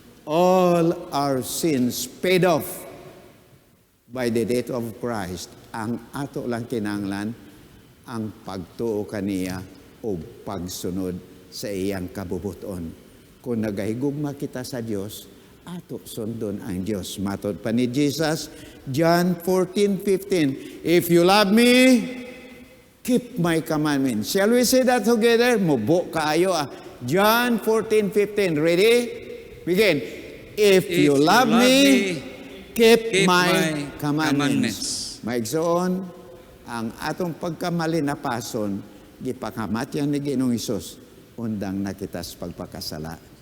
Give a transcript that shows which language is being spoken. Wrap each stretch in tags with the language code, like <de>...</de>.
<en>All our sins paid off by the death of Christ.</en> <ceb>Ang ato lang kinahanglan ang pagtuo kaniya o pagsunod sa iyang kabubuton. Kung nagahigugma kita sa Dios, ato sundon ang Dios. Matod pa ni</ceb> <en>Jesus, John 14:15, if you love me, keep my commandments. Shall we say that together?</en> <ceb>Mubo kaayo ah. John 14:15.</ceb> <en>Ready? Begin. If you love me, keep my commandments.</en> <ceb>Maigsoon, ang atong pagkamalinapason, gipakamatyan ni Ginoong Hesus, undang na kita sa pagpakasala.</ceb>